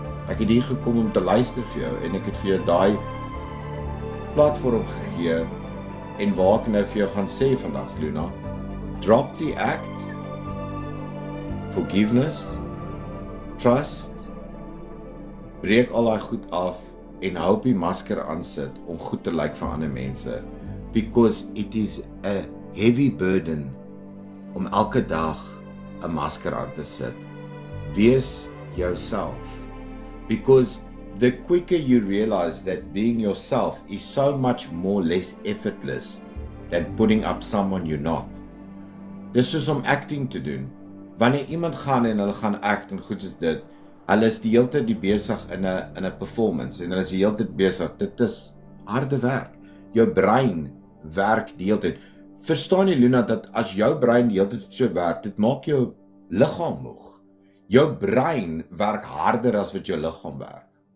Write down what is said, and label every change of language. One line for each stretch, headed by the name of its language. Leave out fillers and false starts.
Afrikaans: Ek het hier gekom om te luister vir jou, en ek het vir jou daai platform gegee, en waar ek nou vir jou gaan sê vandag, Luna, drop the act, forgiveness, trust, breek al daai goed af, en hou op die masker aan sit, om goed te lyk vir ander mense, because it is a heavy burden, om elke dag 'n masker aan te sit.
English: Wees jouself, because the quicker you realize that being yourself is so much more less effortless than putting up someone you're not.
Afrikaans: Dis soos om acting te doen. Wanneer iemand gaan en hulle gaan act en goed is dit, hulle is die hele tyd besig in 'n performance en hulle is die hele tyd besig. Dit is harde werk. Jou brein werk die hele tyd. Verstaan jy, Luna, dat as jou brein die hele tyd so werk, dit maak jou liggaam moeg. Jou brein werk harder as wat jou liggaam werk.